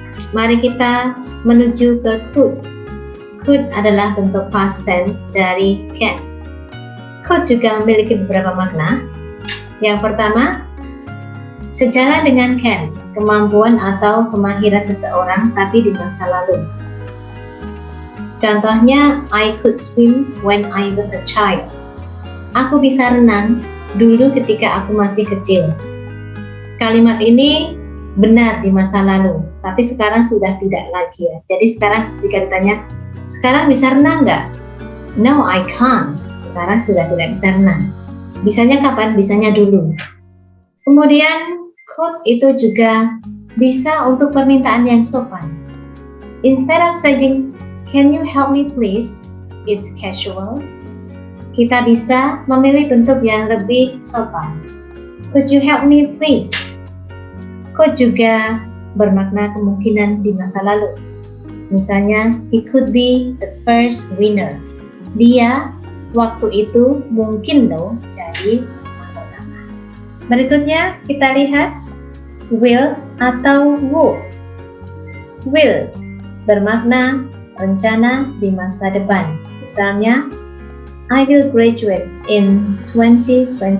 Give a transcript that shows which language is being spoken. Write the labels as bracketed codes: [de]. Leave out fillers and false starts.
[id] Mari kita menuju ke could. Could adalah bentuk past tense dari can. Could juga memiliki beberapa makna. Yang pertama, sejalan dengan can, kemampuan atau kemahiran seseorang tapi di masa lalu. [en] Contohnya, I could swim when I was a child. [id] Aku bisa renang dulu ketika aku masih kecil. Kalimat ini benar di masa lalu, tapi sekarang sudah tidak lagi ya. Jadi sekarang jika ditanya, sekarang bisa renang nggak? [en] No, I can't. [id] Sekarang sudah tidak bisa renang. Bisanya kapan? Bisanya dulu. Kemudian, could itu juga bisa untuk permintaan yang sopan. [en] Instead of saying, can you help me please? It's casual. [id] Kita bisa memilih bentuk yang lebih sopan. [en] Could you help me please? [id] Could juga bermakna kemungkinan di masa lalu. [en] Misalnya, he could be the first winner. [id] Dia waktu itu mungkin loh jadi yang pertama. Berikutnya kita lihat will atau would. Will bermakna rencana di masa depan. [en] Misalnya, I will graduate in 2021.